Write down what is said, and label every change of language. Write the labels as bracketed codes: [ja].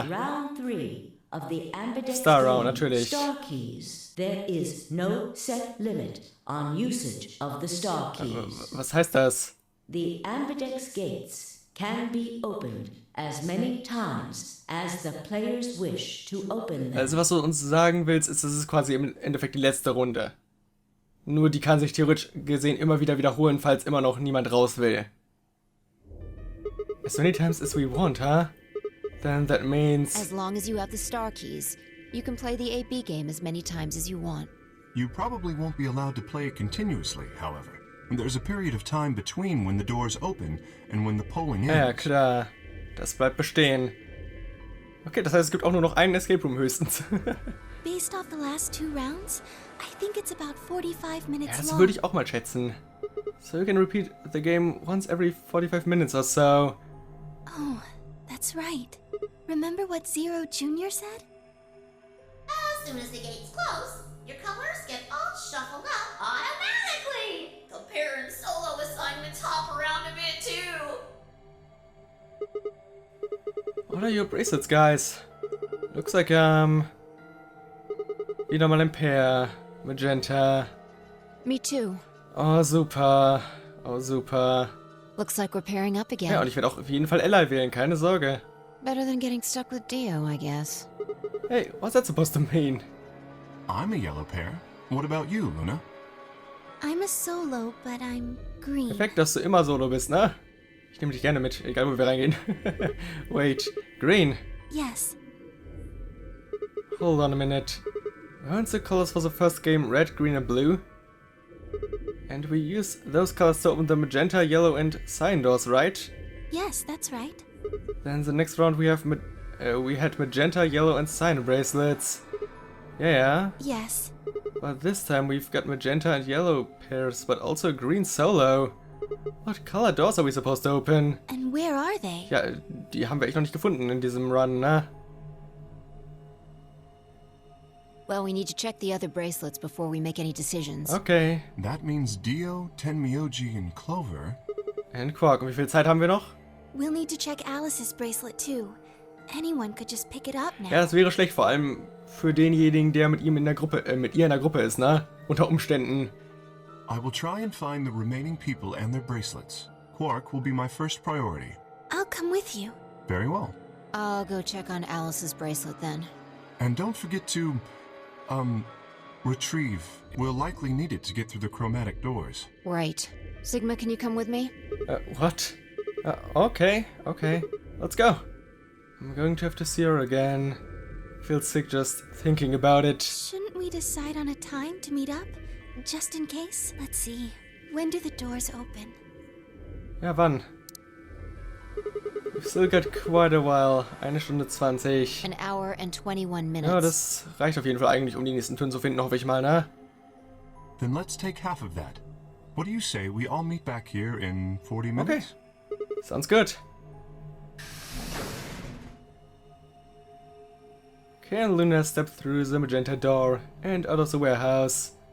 [en] Round 3 of the Ambidex Star Round, game, [de] natürlich. [en] Star Keys. There is no set limit on usage of the Star Keys. [de] Was heißt das? [en] The Ambidex gates can be opened as many times as the players wish to open them. [de] Also was du uns sagen willst, ist, das ist quasi im Endeffekt die letzte Runde. Nur die kann sich theoretisch gesehen immer wieder wiederholen, falls immer noch niemand raus will. [en] As many times as we want, huh? Then that means... As long as you have the star keys, you can play the AB game as many times as you want. You probably won't be allowed to play it continuously, however. There's a period of time between when the doors open and when the polling ends. [de] Ja, klar. Das bleibt bestehen. Okay, das heißt, es gibt auch nur noch einen Escape Room höchstens. [en] Based off the last 2 rounds, I think it's about 45 minutes [de] Ja, das [en] long. [de] würde ich auch mal schätzen. [en] So you can repeat the game once every 45 minutes or so. Oh, that's right. Remember what Zero Jr. said? As soon as the gates close, your colors get all shuffled up automatically. The pair and solo assignments hop around a bit too. What are your bracelets, guys? Looks like, [de] wieder mal ein Pair. [en] Magenta. Me too. Oh, super. Oh, super. Looks like we're pairing up again. [de] Ja, und ich werde auch auf jeden Fall Ally wählen, keine Sorge. [en] Better than getting stuck with Dio, I guess. Hey, what's that supposed to mean? I'm a yellow pair. What about you, Luna? I'm a solo, but I'm green. [de] Perfekt, dass du immer solo bist, ne? Ich nehme dich gerne mit, egal wo wir reingehen. [en] Wait, green. Yes. Hold on a minute. Weren't the colors for the first game red, green and blue? And we use those colors to open the magenta, yellow and cyan doors, right? Yes, that's right. Then the next round we have we had magenta, yellow and cyan bracelets. Yeah, Yes. but this time we've got magenta and yellow pairs, but also green solo. What color doors are we supposed to open? And where are they? [de] Ja, die haben wir echt noch nicht gefunden in diesem Run, ne? [en] Well, we need to check the other bracelets before we make any decisions. Okay. That means Dio, Tenmyoji, and Clover. [de] And Quark, und wie viel Zeit haben wir noch? [en] We'll need to check Alice's bracelet too. Anyone could just pick it up now. [de] Ja, das wäre schlecht, vor allem für denjenigen, der mit ihm in der Gruppe, mit ihr in der Gruppe ist, ne? Unter Umständen. [en] I will try and find the remaining people and their bracelets. Quark will be my first priority. I'll come with you. Very well. I'll go check on Alice's bracelet then. And don't forget to, retrieve. We'll likely need it to get through the chromatic doors. Right. Sigma, can you come with me? What? Okay, let's go. I'm going to have to see her again. Feel sick just thinking about it. Shouldn't we decide on a time to meet up? Just in case? Let's see. When do the doors open? [de] Ja, wann? [en] We've still got quite a while. [de] 1 Stunde 20. [en] An hour and 21 minutes. [de] Ja, das reicht auf jeden Fall eigentlich, um die nächsten Türen zu finden, hoffe ich mal, ne? [en] Then let's take half of that. What do you say we all meet back here in 40 minutes? Sounds good. Kay and Luna step through the magenta door and out of the warehouse.